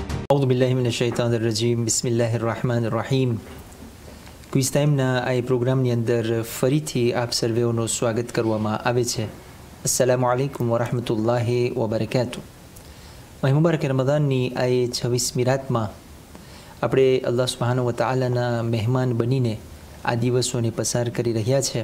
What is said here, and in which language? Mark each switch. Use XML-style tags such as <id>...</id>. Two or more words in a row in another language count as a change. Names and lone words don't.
<ar>أعوذ بالله من الشيطان الرجيم بسم الله الرحمن الرحيم</ar> <gu>ક્વિઝ ટાઈમના આ પ્રોગ્રામની અંદર ફરીથી આપ સર્વેઓનું સ્વાગત કરવામાં આવે છે.</gu> <ar>السلام عليكم ورحمة الله وبركاته.</ar> <gu>માહ મુબારક રમદાનની આ 26મી રાતમાં આપણે</gu> <ar>الله سبحانه وتعالى</ar> <gu>મહેમાન બનીને આ દિવસોને પસાર કરી રહ્યા છે.</gu>